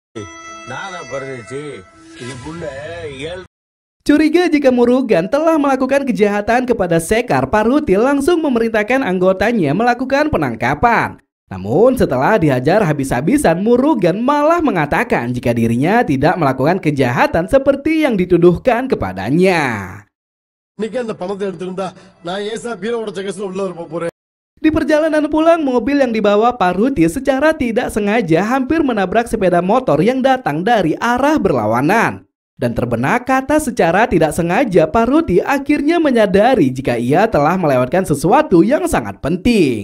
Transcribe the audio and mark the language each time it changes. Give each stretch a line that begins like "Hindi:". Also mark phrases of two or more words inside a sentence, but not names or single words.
Indonesian: Curiga jika Murugan telah melakukan kejahatan kepada Sekar, Paruti langsung memerintahkan anggotanya melakukan penangkapan. Namun setelah dihajar habis-habisan, Murugan malah mengatakan jika dirinya tidak melakukan kejahatan seperti yang dituduhkan kepadanya.
Tamil: இன்னைக்கு அந்த பணத்தை எடுத்திருந்தா நான் ஏசா பீரோட கேஸ்ல உள்ள இருப்ப போறேன்.
Indonesian: Di perjalanan pulang, mobil yang dibawa Pak Ruti secara tidak sengaja hampir menabrak sepeda motor yang datang dari arah berlawanan. Dan terbenak kata secara tidak sengaja, Pak Ruti akhirnya menyadari jika ia telah melewatkan sesuatu yang sangat penting.